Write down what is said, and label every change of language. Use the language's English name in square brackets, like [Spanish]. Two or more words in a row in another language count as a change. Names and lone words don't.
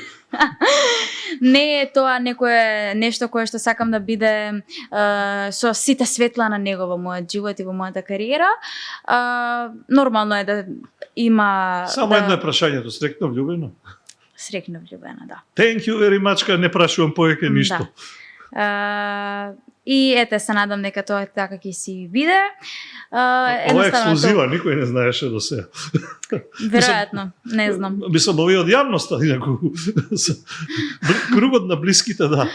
[Macedonian] Не е тоа некое нешто кое што сакам да биде со сите светла на него во мојот живот и во мојата кариера. Нормално е да има Само едно е прашањето, среќно влюбено? Среќно влюбена, да. [English] Thank you very much, [Macedonian] не прашувам повеќе ништо. Да. И ете, се надам дека тоа така ќе си биде. Ова е ексклузива, никој не знаеше до сега. Веројатно, не знам. Мислам, овие од јавноста, инаку кругот на блиските, да.